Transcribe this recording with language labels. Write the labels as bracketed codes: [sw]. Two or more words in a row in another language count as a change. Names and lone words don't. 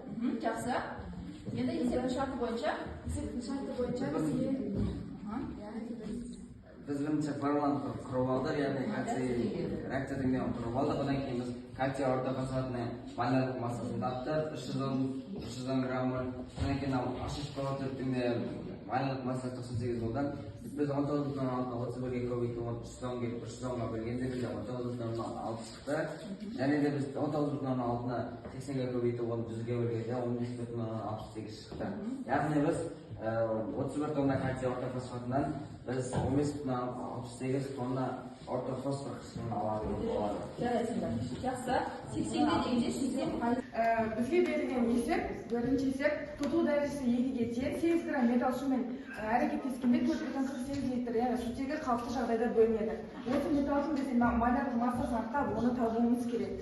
[kk] Жақсы. Енді есептің шарты бойынша бізге [uz] Biz birinchi formulani qurib oldik, ya'ni kalsiy reaksiya degan qurib oldik. Undan keyin biz kalsiy ortofosfatni molarlik massasini topdik, 310 gramm. Undan keyin ashish qilib molarlik massasi 98 bo'lgan. Biz 19.6 ga ko'paytirib 310 ga bo'lganda biz 19.6 chiqdi. Ya'ni biz 19.6 ni 80 ga ko'paytirib 100 ga bo'lganda 15.68 chiqdi. Ya'ni biz 31 tonna kalsiy ortofosfatdan biz 15.68 tonna ortofosfor qismini olamiz. [kk] жарайсыңдар. Жақсы. 80-ге дегенде 80%. Бізге берілген есеп, бірінші есеп, тұтылу дәрежесі 2-ге тең, 8 грамм металл сумен әрекеттескенде 4,48 литр, яғни сутегі қалыпты жағдайда бөлінеді. Осы металлдың бізде малярлық массасын анықтап, оны табуымыз керек.